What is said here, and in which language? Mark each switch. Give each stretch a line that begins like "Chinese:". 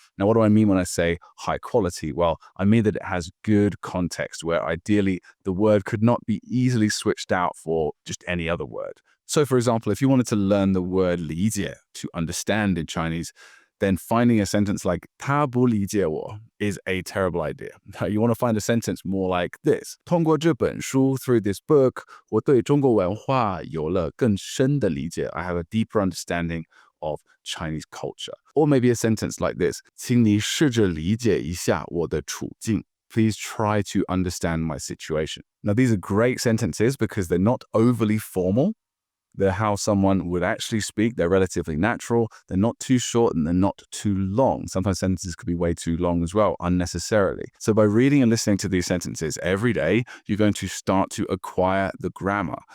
English: Now, what do I mean when I say high quality? Well, I mean that it has good context, where ideally the word could not be easily switched out for just any other word. So, for example, if you wanted to learn the word 理解, to understand in Chinese, then finding a sentence like
Chinese: 他不理解我
English: is a terrible idea. You want to find a sentence more like this.
Chinese: 通过这本书,
English: through this book,
Chinese: 我对中国文化有了更深的理解.
English: I have a deeper understanding of Chinese culture. Or maybe a sentence like this.
Chinese: 请你试着理解一下我的处境.
English: Please try to understand my situation. Now, these are great sentences because they're not overly formal. They're how someone would actually speak. They're relatively natural. They're not too short and they're not too long. Sometimes sentences could be way too long as well, unnecessarily. So by reading and listening to these sentences every day, you're going to start to acquire the grammar.